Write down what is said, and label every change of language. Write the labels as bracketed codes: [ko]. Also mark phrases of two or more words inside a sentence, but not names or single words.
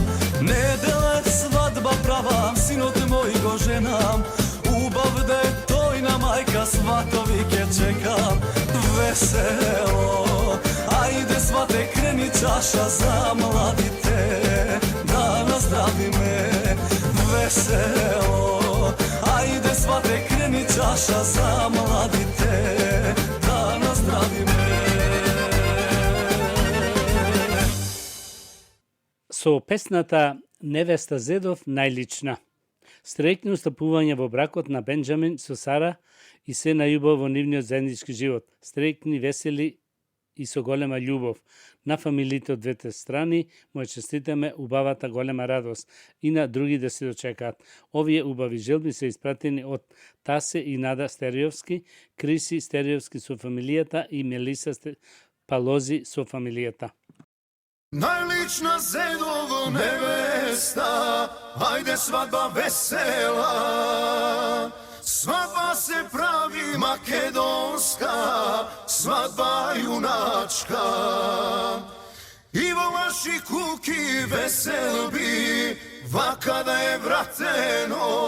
[mk] Недела е свадба права, синот мој го женам, убав да е тој на мајка, сватови ке чекам. весело. Ајде свате крени чаша за младите, да наздрави ме. Весело, ајде свате крени чаша за младите, да наздрави ме. Со песната Невеста Зедов најлична. Среќно устапување во бракот на Бенџамин со Сара и се најубаво во нивниот заеднички живот. Среќни, весели и со голема љубов. На фамилиите од двете страни му ја честитаме убавата голема радост и на други да се дочекаат. Овие убави желби се испратени од Тасе и Нада Стериовски, Криси Стериовски со фамилијата и Мелиса Палози со фамилијата. Најлична Зедово невеста, ајде свадба весела. Свадба се прави македонска, свадба јуначка. Иво ваши куки веселби, вакада је вратено.